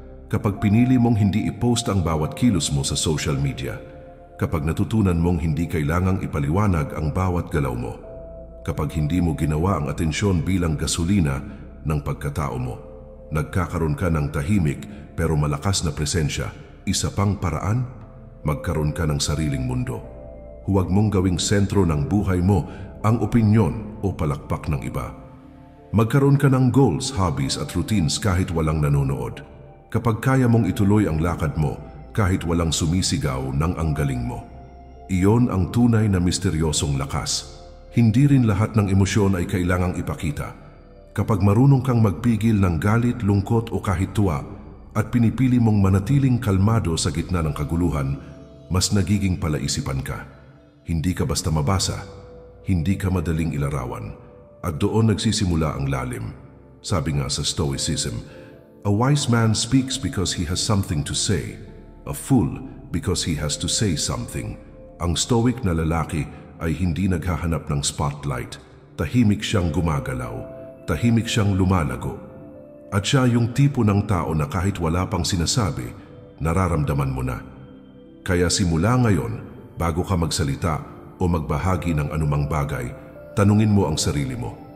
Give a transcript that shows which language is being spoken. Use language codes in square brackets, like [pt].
[tl] Kapag pinili mong hindi i-post ang bawat kilos mo sa social media, kapag natutunan mong hindi kailangang ipaliwanag ang bawat galaw mo, kapag hindi mo ginawa ang atensyon bilang gasolina ng pagkatao mo, nagkakaroon ka ng tahimik pero malakas na presensya. Isa pang paraan, magkaroon ka ng sariling mundo. Huwag mong gawing sentro ng buhay mo ang opinyon o palakpak ng iba. Magkaroon ka ng goals, hobbies at routines kahit walang nanonood. Kapag kaya mong ituloy ang lakad mo kahit walang sumisigaw ng ang galing mo. Iyon ang tunay na misteryosong lakas. Hindi rin lahat ng emosyon ay kailangang ipakita. Kapag marunong kang magpigil ng galit, lungkot o kahit tuwa at pinipili mong manatiling kalmado sa gitna ng kaguluhan, mas nagiging palaisipan ka. Hindi ka basta mabasa, hindi ka madaling ilarawan, at doon nagsisimula ang lalim. [en] Sabi nga sa Stoicism, a wise man speaks because he has something to say, a fool because he has to say something. [tl] Ang stoic na lalaki ay hindi naghahanap ng spotlight. Tahimik siyang gumagalaw, tahimik siyang lumalago. At siya yung tipo ng tao na kahit wala pang sinasabi, nararamdaman mo na. Kaya simula ngayon, bago ka magsalita o magbahagi ng anumang bagay, tanungin mo ang sarili mo.